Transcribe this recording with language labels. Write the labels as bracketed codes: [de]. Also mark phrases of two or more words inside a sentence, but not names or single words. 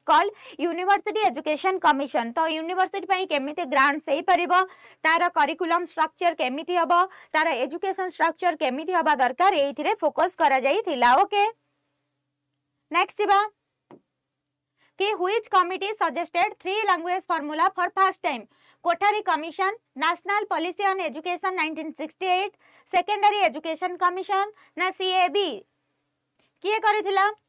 [en] called University Education Commission [or] ତ ୟୁନିଭର୍ସିଟି ପାଇଁ କେମିତି ଗ୍ରାଣ୍ଟ ସେଇ ପାରିବ ତାର [en] curriculum structure [or] କେମିତି ହବ ତାର [en] education structure [or] କେମିତି ହବା ଦରକାର ଏଥିରେ ଫୋକସ କରା ଯାଇ ଥିଲା [en] okay next [or] ବା କି [en] which committee suggested 3 language formula for first time Kothari Commission National Policy on Education 1968 Secondary Education Commission [or] ନା ସିଏବି କିଏ କରିଥିଲା